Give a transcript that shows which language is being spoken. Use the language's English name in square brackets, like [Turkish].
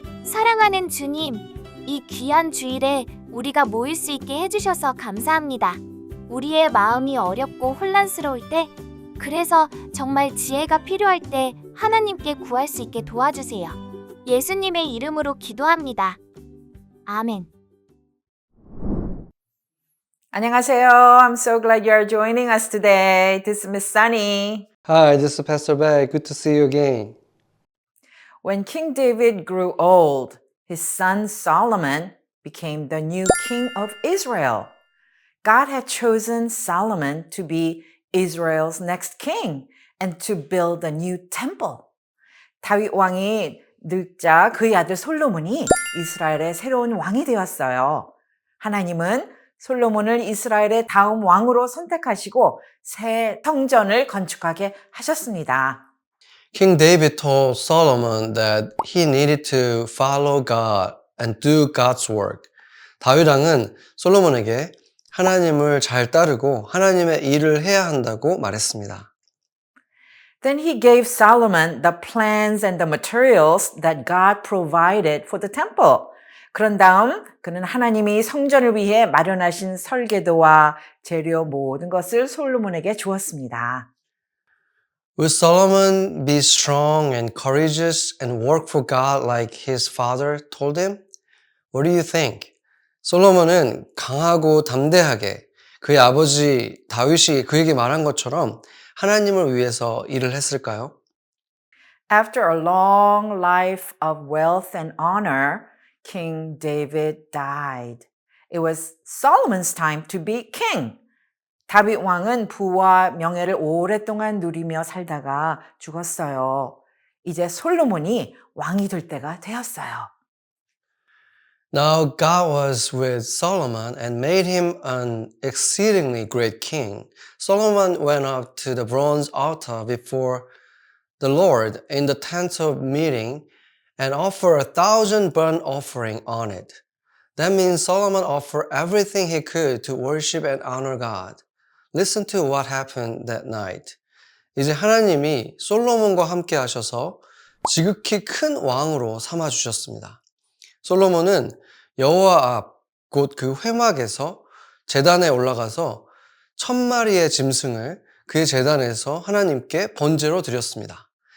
[Korean] 사랑하는 주님, 이 귀한 주일에 우리가 모일 수 있게 해주셔서 감사합니다. 우리의 마음이 어렵고 혼란스러울 때, 그래서 정말 지혜가 필요할 때 하나님께 구할 수 있게 도와주세요. 예수님의 이름으로 기도합니다. 아멘. 안녕하세요. [English] I'm so glad you are joining us today. This is Miss Sunny. Hi, this is Pastor Beck. Good to see you again. When King David grew old, his son Solomon became the new king of Israel. God had chosen Solomon to be Israel's next king and to build a new temple. [Korean] 다윗 왕이 늙자 그의 아들 솔로몬이 이스라엘의 새로운 왕이 되었어요. 하나님은 솔로몬을 이스라엘의 다음 왕으로 선택하시고 새 성전을 건축하게 하셨습니다. [English] King David told Solomon that he needed to follow God and do God's work. [Korean] 다윗 왕은 솔로몬에게 하나님을 잘 따르고 하나님의 일을 해야 한다고 말했습니다. [English] Then he gave Solomon the plans and the materials that God provided for the temple. [Korean] 그런 다음 그는 하나님이 성전을 위해 마련하신 설계도와 재료 모든 것을 솔로몬에게 주었습니다. [English] Will Solomon be strong and courageous and work for God like his father told him? What do you think? [Korean] 솔로몬은 강하고 담대하게 그의 아버지 다윗이 그에게 말한 것처럼 하나님을 위해서 일을 했을까요? [English] After a long life of wealth and honor, King David died. It was Solomon's time to be king. [Korean] 다윗 왕은 부와 명예를 오랫동안 누리며 살다가 죽었어요. 이제 솔로몬이 왕이 될 때가 되었어요. [English] Now God was with Solomon and made him an exceedingly great king. Solomon went up to the bronze altar before the Lord in the tent of meeting and offered 1,000 burnt offering on it. That means Solomon offered everything he could to worship and honor God. Listen to what happened that night. [Korean] 이제 하나님이 솔로몬과 함께 하셔서 지극히 큰 왕으로 삼아 주셨습니다. 솔로몬은 여호와 앞 곧 그 회막에서 제단에 올라가서 1,000마리의 짐승을 그의 제단에서 하나님께 번제로 드렸습니다.